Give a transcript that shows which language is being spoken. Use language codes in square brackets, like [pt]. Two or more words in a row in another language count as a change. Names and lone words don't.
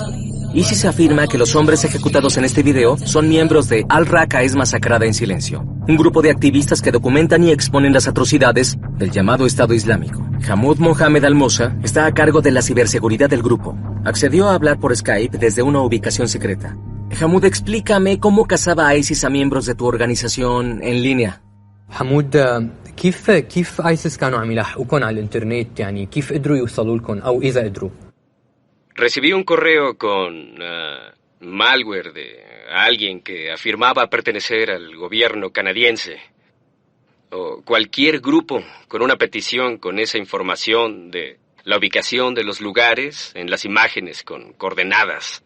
[es] ISIS afirma que los hombres ejecutados en este video son miembros de Al-Raqqa es masacrada en silencio, un grupo de activistas que documentan y exponen las atrocidades del llamado Estado Islámico. Hamoud Mohamed Al-Mossa está a cargo de la ciberseguridad del grupo. Accedió a hablar por Skype desde una ubicación secreta. Hamoud, explícame cómo cazaba a ISIS a miembros de tu organización en línea. [ar] حمود كيف ايسيس كانوا عم يلاحقوكم على الانترنت يعني كيف قدروا يوصلوا لكم او اذا قدروا؟ [es] Recibí un correo con malware de alguien que afirmaba pertenecer al gobierno canadiense. O cualquier grupo con una petición con esa información de la ubicación de los lugares en las imágenes con coordenadas.